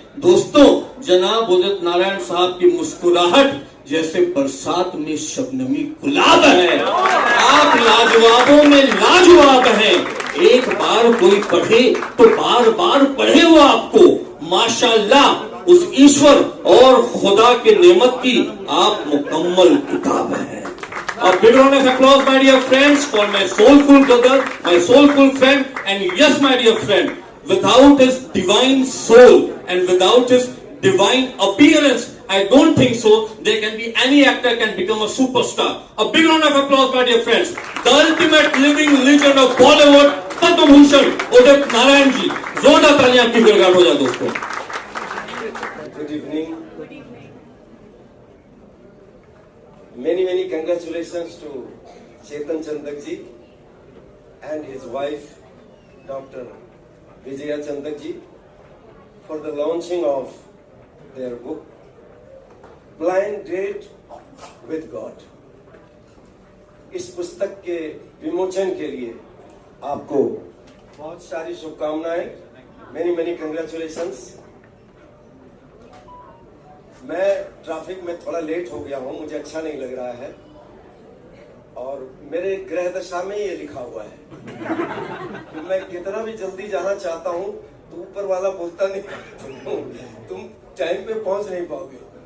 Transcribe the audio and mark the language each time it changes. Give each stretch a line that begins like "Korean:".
Hindi: दोस्तों, जनाब उदित नारायण साहब की मुस्कुराहट जैसे बरसात में शबनमी गुलाब है। आप लाजवाबों में लाजवाब हैं। एक बार कोई पढ़े तो बार बार पढ़े वो आपको। माशाल्लाह, उस ईश्वर और खुदा के नेमत की आप मुकम्मल किताब हैं।
English: A big round of applause, my dear friends, for my soulful brother, my soulful friend, and yes, my dear friend, without his divine soul and without his divine appearance, I don't think so there can be any actor can become a superstar. A big round of applause, my dear friends. The ultimate living legend of Bollywood, Padma Bhushan, Udit Narayan ji.
Hindi: जोरदार तालियां की गड़गड़ हो जाए दोस्तों।
English: Good evening. Many congratulations to Chetan Chandak ji and his wife Dr. Vijaya Chandak ji for the launching of their book Blind Date with God.
Hindi: इस पुस्तक के विमोचन के लिए आपको बहुत सारी शुभकामनाएं।
English: Many congratulations.
Hindi: मैं ट्रैफिक में थोड़ा लेट हो गया हूं, मुझे अच्छा नहीं लग रहा है और मेरे ग्रह दशा में ये लिखा हुआ है कि मैं कितना भी जल्दी जाना चाहता हूं तो ऊपर वाला बोलता नहीं तुम टाइम पे पहुंच नहीं पाओगे।